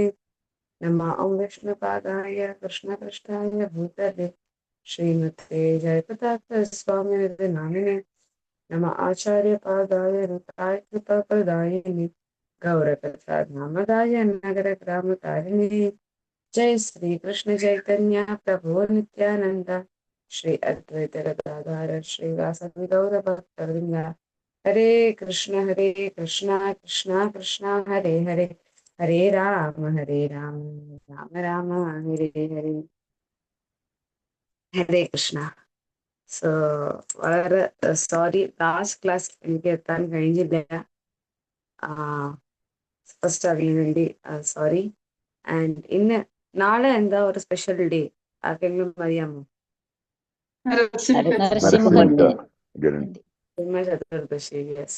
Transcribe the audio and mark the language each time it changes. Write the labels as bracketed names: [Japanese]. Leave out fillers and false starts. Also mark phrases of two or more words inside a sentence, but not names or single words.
[Sanskrit] നമഃ ഓം വിഷ്ണുപാദായ കൃഷ്ണപൃഷ്ഠായ ഭൂതലേ ശ്രീമതേ ജയപതാക സ്വാമിനിധി നാമിനെ നമഃ ആചാര്യപാദായ ഋതായ കൃപാപ്രദായിനി ഗൗരകഥാനാമദായ നഗരഗ്രാമകാരിണി. जय श्री कृष्ण चैतन्य प्रभु नित्यानंद श्री अद्वैत गदाधर श्रीवासदि गौर भक्तवृंद. हरे कृष्ण कृष्ण कृष्ण हरे हरे, हरे राम राम राम हरे हरे. हरे कृष्ण. [Malayalam] സോ വളരെ സോറി, [English] last class [Malayalam] എനിക്ക് എത്താൻ കഴിഞ്ഞില്ല. ഫസ്റ്റ് അതിനു വേണ്ടി സോറി. ആൻഡ് ഇന്ന് നാളെ എന്താ ഒരു [English] special day [Malayalam] ആർക്കെങ്കിലും അറിയാമോ? ചതുർദശി. യെസ്.